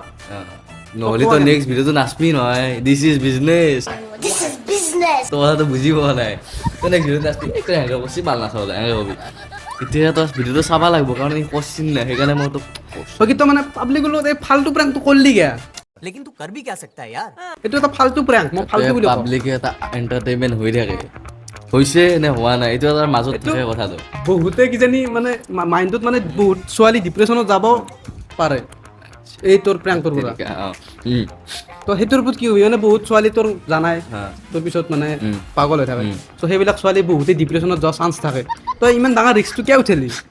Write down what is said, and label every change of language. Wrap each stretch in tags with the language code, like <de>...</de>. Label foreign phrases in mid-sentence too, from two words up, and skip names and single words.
<as>নহ'লে তই নেক্সট ভিডিঅ'টো নাচবি নহয়</as> <en>this is business</en> <as>তই কথাটো বুজি পোৱা নাই তই নেক্সট ভিডিঅ'টো নাচবি তই এনেকৈ কৈছি ভাল নাচাবলৈ এনেকৈ কবি এতিয়া তই ভিডিঅ'টো চাব লাগিব কাৰণ এই কৈছিল নাই সেইকাৰণে মই তোক বাকী তই মানে পাব্লিক এই ফাল্টু প্ৰেংকটো কৰিলি কিয়া</as> <hi>लेकिन तू कर भी क्या सकता है यार</hi> <as>এইটো এটা ফাল্টু প্ৰেংক মই ফাল্টু বুলি কওঁ পাব্লিকে এটা এণ্টাৰটেইনমেণ্ট হৈ থাকে হৈছে নে হোৱা নাই এইটো তাৰ মাজত থাকে কথাটো বহুতে কিজানি মানে মাইণ্ডত মানে বহুত ছোৱালী ডিপ্ৰেশ্যনত যাব পাৰে এই তোৰ প্ৰেংকটোৰ পৰা তো সেইটোৰ ওপৰত কি হয় মানে বহুত ছোৱালী তোৰ জানাই তোৰ পিছত মানে পাগল হৈ থাকে ত' সেইবিলাক ছোৱালী বহুতেই ডিপ্ৰেশ্যনত যোৱা চান্স থাকে তই ইমান ডাঙৰ ৰিস্কটো কিয় উঠিলি</as>